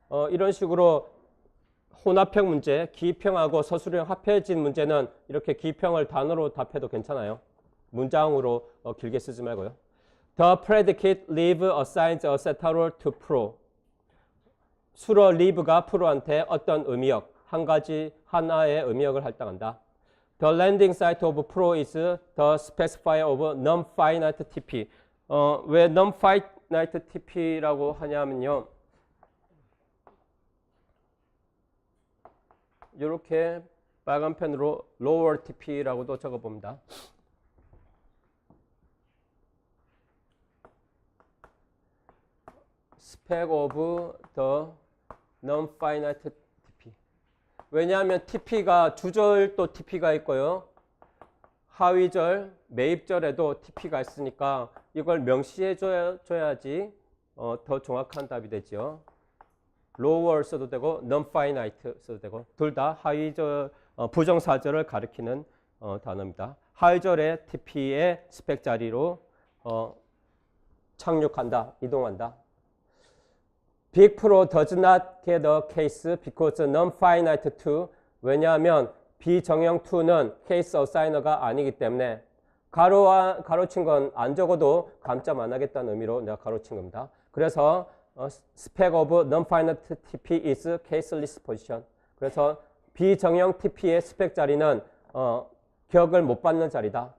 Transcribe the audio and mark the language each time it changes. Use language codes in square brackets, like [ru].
[ko] 이런 식으로 혼합형 문제, 기평하고 서술형 합해진 문제는 이렇게 기평을 단어로 답해도 괜찮아요. 문장으로 길게 쓰지 말고요. [en] The predicate leave assigns a setter to pro. [ko] 수로 leave가 프로한테 어떤 의미역, 한 가지 하나의 의미역을 할당한다. [en] The landing site of pro is the specifier of non-finite TP. [ko] 왜 non-finite TP라고 하냐면요. 이렇게 빨간 펜으로 [en] lower TP [ko] 라고도 적어봅니다. [en] spec of the non-finite TP. [ko] 왜냐하면 TP가 주절도 TP가 있고요. 하위절, 매입절에도 TP가 있으니까 이걸 명시해 줘야지 더 정확한 답이 되죠. lower 써도 되고 non-finite 써도 되고 둘 다 하위절 부정사절을 가리키는 단어입니다. 하위절의 TP의 스펙 자리로 착륙한다, 이동한다. [en] Big Pro does not get a case because non-finite to. [ko] 왜냐하면 비정형 2는 케이스 어사이너가 아니기 때문에 가로친 건 안 적어도 감점 안 하겠다는 의미로 내가 가로친 겁니다. 그래서 [en] spec of non-finite TP is caseless position. [ko] 그래서 비정형 TP의 스펙 자리는 격을 못 받는 자리다.